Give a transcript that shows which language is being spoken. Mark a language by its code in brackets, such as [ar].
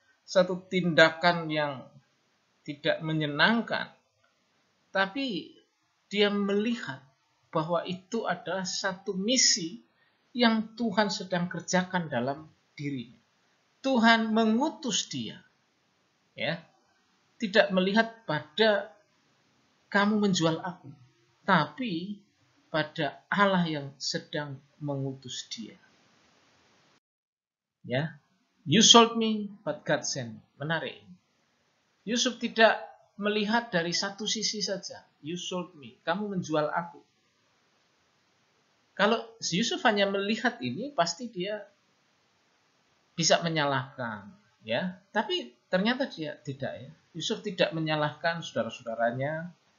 [id] Satu tindakan yang tidak menyenangkan, tapi dia melihat bahwa itu adalah satu misi yang Tuhan sedang kerjakan dalam dirinya. Tuhan mengutus dia, ya, tidak melihat pada kamu menjual aku, tapi pada Allah yang sedang mengutus dia. [en] Ya, you sold me, but God sent me. [id] Menarik. Yusuf tidak melihat dari satu sisi saja. [en] You sold me, [id] kamu menjual aku. Kalau Yusuf hanya melihat ini, pasti dia bisa menyalahkan, ya. Tapi ternyata dia tidak ya. Yusuf tidak menyalahkan saudara-saudaranya.